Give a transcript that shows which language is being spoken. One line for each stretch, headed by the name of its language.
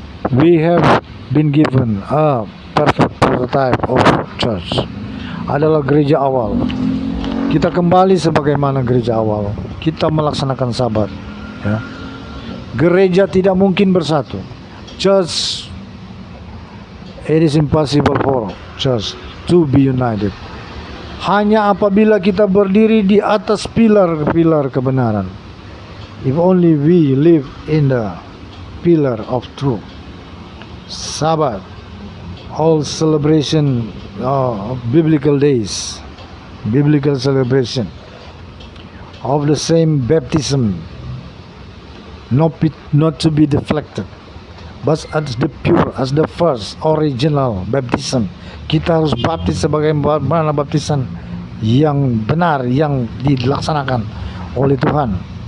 English: We have been given a perfect prototype of church.
Indonesian: Adalah gereja awal. Kita kembali sebagaimana gereja awal. Kita melaksanakan Sabat. Ya. Gereja tidak mungkin bersatu.
English: Church, it is impossible for church to be united.
Indonesian: Hanya apabila kita berdiri di atas pilar-pilar kebenaran.
English: If only we live in the pillar of truth. Sabat, all celebration of biblical days, biblical celebration of the same baptism, not to be deflected, but as the pure, as the first original baptism.
Indonesian: Kita harus baptis sebagaimana baptisan yang benar, yang dilaksanakan oleh Tuhan.